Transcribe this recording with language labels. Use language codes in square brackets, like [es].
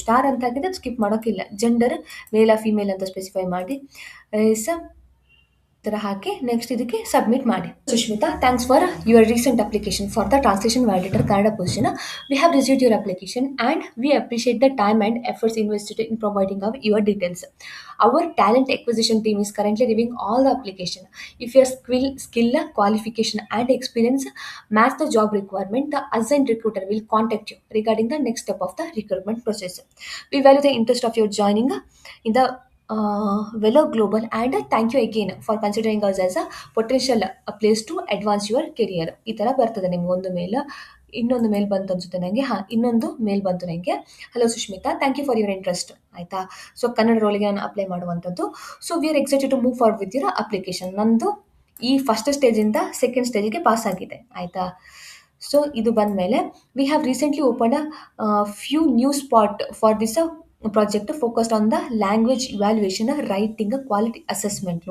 [kn] Star ಅಂತ ಹಾಕಿದ್ರೆ skip ಮಾಡೋಕ್ಕಿಲ್ಲ. Gender ಮೇಲ್ female ಅಂತ ಸ್ಪೆಸಿಫೈ ಮಾಡಿ ಥರ ಹಾಕಿ ನೆಕ್ಸ್ಟ್ ಇದಕ್ಕೆ ಸಬ್ಮಿಟ್ ಮಾಡಿ. [en] Sushmita, thanks for your recent application for the translation validator Kannada position. We have received your application and we appreciate the time and efforts invested in providing of your details. Our talent acquisition team is currently reviewing all the application. If your skill, qualification and experience match the job requirement, the assigned recruiter will contact you regarding the next step of the recruitment process. We value the interest of your joining in the Velo Global and thank you again for considering us as a potential place to advance your career. [kn] ಈ ಥರ ಬರ್ತದೆ ನಿಮ್ಗೆ ಒಂದು ಮೇಲ್. ಇನ್ನೊಂದು ಮೇಲ್ ಬಂತು ಅನ್ಸುತ್ತೆ ನನಗೆ. ಇನ್ನೊಂದು ಮೇಲ್ ಬಂತು ನನಗೆ. [en] Hello Sushmita, thank you for your interest. [kn] ಆಯಿತಾ. ಸೊ ಕನ್ನಡ ರೋಲಿಗೆ ನಾನು ಅಪ್ಲೈ ಮಾಡುವಂಥದ್ದು. So [en] We are excited to move forward with your application. [kn] ನಂದು ಈ ಫಸ್ಟ್ ಸ್ಟೇಜಿಂದ ಸೆಕೆಂಡ್ ಸ್ಟೇಜಿಗೆ ಪಾಸ್ ಆಗಿದೆ. ಆಯಿತಾ. [en] so [kn] ಇದು ಬಂದ ಮೇಲೆ [en] We have recently open few new spot for this project focused on the language evaluation, writing, quality assessment.